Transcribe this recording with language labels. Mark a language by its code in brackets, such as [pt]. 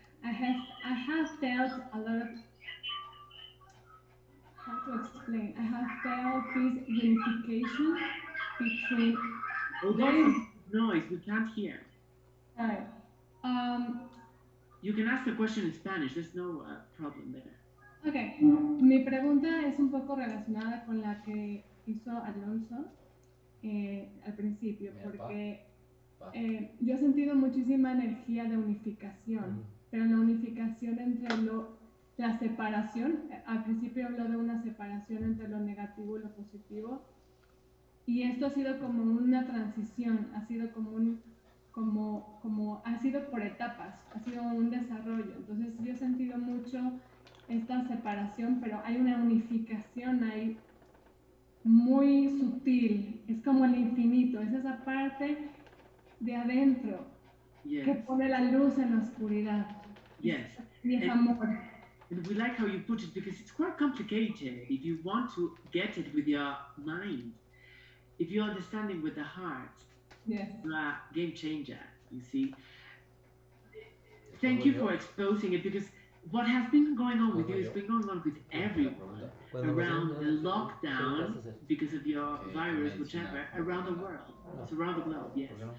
[en] I have felt a lot of, how to explain? I have felt this unification between. Oh, there's noise. We can't hear. Sorry. You can ask the question in Spanish. There's no problem there. Okay. [es] Mi pregunta es un poco relacionada con la que hizo Alonso al principio, porque yo he sentido muchísima energía de unificación, pero la unificación entre la separación, al principio habló de una separación entre lo negativo y lo positivo, y esto ha sido como una transición, ha sido ha sido por etapas, ha sido un desarrollo. Entonces yo he sentido mucho esta separación, pero hay una unificación ahí muy sutil, es como el infinito, es esa parte de adentro que pone la luz en la oscuridad. [en] Yes. [es] Y es amor. [en] And we like how you put it because it's quite complicated if you want to get it with your mind. If you understand it with the heart, yes. You're a game changer, you see. Thank you for exposing it because what has been going on with you has been going on with everyone around the lockdown because of your virus, whichever, around the world. It's around the globe, yes.